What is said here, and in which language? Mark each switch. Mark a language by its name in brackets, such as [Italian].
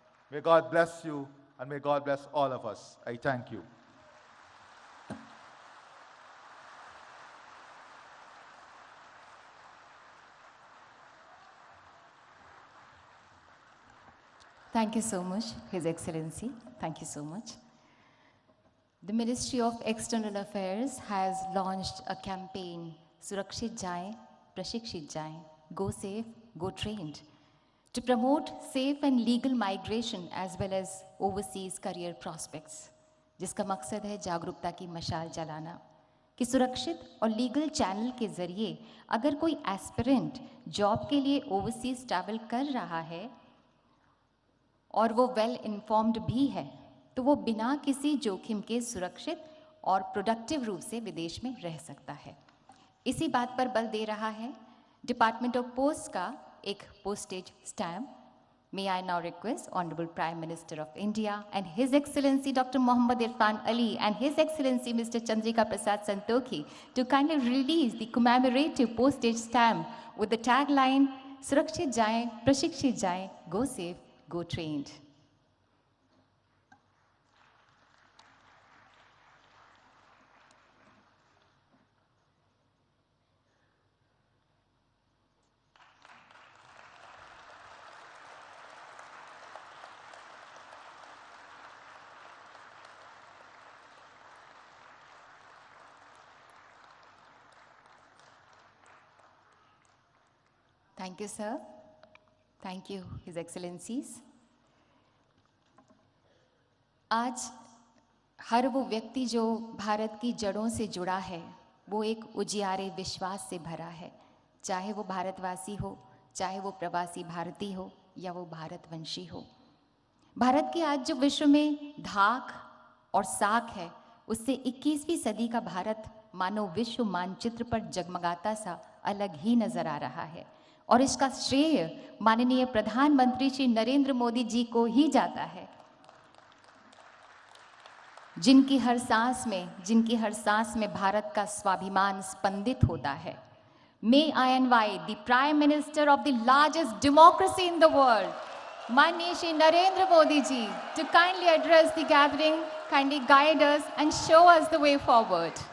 [English] May God bless you, and may God bless all of us. I thank you. Thank you so much, His Excellency. Thank you so much. The Ministry of External Affairs has launched a campaign, Surakshit Jaye, Prashikshit Jaye, Go Safe, Go Trained, to promote safe and legal migration as well as overseas career prospects, [Hindi] जिसका मकसद है जागरूकता की मशाल जलाना कि सुरक्षित और लीगल चैनल के ज़रिए अगर कोई एस्पिरेंट जॉब के लिए ओवरसीज ट्रैवल कर रहा है और वो वेल इन्फॉर्म्ड भी है, तो वो बिना किसी जोखिम के सुरक्षित और प्रोडक्टिव रूप से विदेश में रह सकता है. इसी बात पर बल दे रहा है डिपार्टमेंट ऑफ पोस्ट का एक postage stamp. [English] May I now request Honorable Prime Minister of India and His Excellency Dr. Mohammad Irfan Ali and His Excellency Mr. Chandrika Prasad Santokhi to kindly release the commemorative postage stamp with the tagline, Surakshit Jaye, Prashikshit Jaye, Go Safe, Go Trained. Thank you, sir. Thank you, His Excellencies. [Hindi] आज हर वो व्यक्ति जो भारत की जड़ों से जुड़ा है, वो एक उजियारे विश्वास से भरा है, चाहे वो भारतवासी हो, चाहे वो प्रवासी भारतीय हो या वो भारतवंशी हो। भारत की आज जो विश्व में धाक और साख है, उससे 21वीं सदी का भारत मानो विश्व मानचित्र पर जगमगाता सा अलग ही नजर आ रहा है और इसका श्रेय माननीय प्रधानमंत्री श्री नरेंद्र मोदी जी को ही जाता है, जिनकी हर सांस में भारत का स्वाभिमान स्पंदित होता है। [English] May I invite the Prime Minister of the largest democracy in the world, [Hindi] माननीय Shri Narendra Modi ji, [English] to kindly address the gathering, kindly guide us and show us the way forward.